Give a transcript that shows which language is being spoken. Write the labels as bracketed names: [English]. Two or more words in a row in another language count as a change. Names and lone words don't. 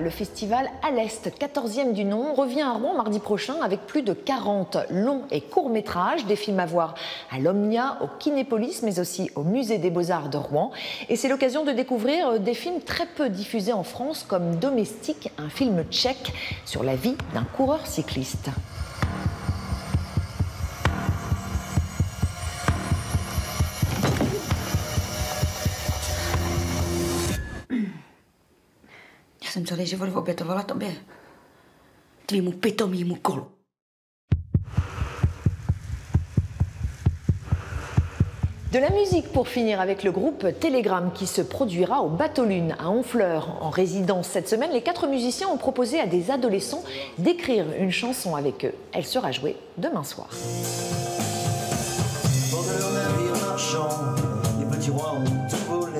[French] Le festival À l'Est, 14e du nom, revient à Rouen mardi prochain avec plus de 40 longs et courts métrages, des films à voir à l'Omnia, au Kinépolis, mais aussi au Musée des Beaux-Arts de Rouen. Et c'est l'occasion de découvrir des films très peu diffusés en France, comme Domestique, un film tchèque sur la vie d'un coureur cycliste. [Czech] Já jsem celý život obětovala tobě. Tvýmu pitomýmu kolu. [French] De la musique pour finir avec le groupe Télégramme qui se produira au Bateau Lune à Honfleur en résidence cette semaine. Les 4 musiciens ont proposé à des adolescents d'écrire une chanson avec eux. Elle sera jouée demain soir. Bord de leur navire marchand, les petits rois ont tout volé.